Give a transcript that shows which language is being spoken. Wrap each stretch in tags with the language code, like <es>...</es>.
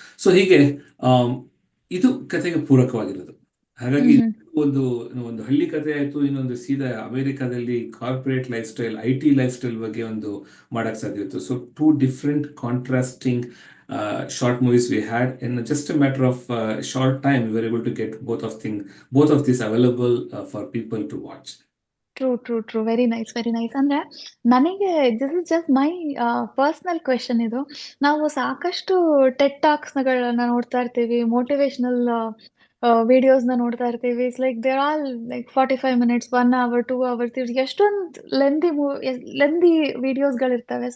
<kn>So ಹೀಗೆ ಇದು ಕಥೆಗೆ ಪೂರಕವಾಗಿರೋದು. ಹಾಗಾಗಿ ಒಂದು ಹಳ್ಳಿ ಕಥೆ ಆಯ್ತು, ಇನ್ನೊಂದು ಸೀದಾ ಅಮೆರಿಕಾದಲ್ಲಿ corporate life style, IT life style ಬಗ್ಗೆ ಒಂದು ಮಾಡಕ್ ಸಾಧ್ಯ ಇತ್ತು.</kn> <en>So 2 different contrasting short movies we had in just a matter of short time. We were able to get both of these available for people to watch. True. Very nice.</en> <kn>ಅಂದ್ರೆ ನನಗೆ</kn> <en>This is just my personal question ಇದು.</en> <kn>ನಾವು ಸಾಕಷ್ಟು Ted ಟಾಕ್ಸ್ಗಳನ್ನ ನೋಡ್ತಾ ಇರ್ತೀವಿ, motivational ವಿಡಿಯೋಸ್ನ ನೋಡ್ತಾ ಇರ್ತೀವಿ.</kn> <en>it's like there all like 45 minutes, 1 hour, 2 hours,</en> <kn>ಎಷ್ಟೊಂದು ಲೆಂದಿ ವಿಡಿಯೋಸ್ಗಳಿರ್ತವೆ.</kn>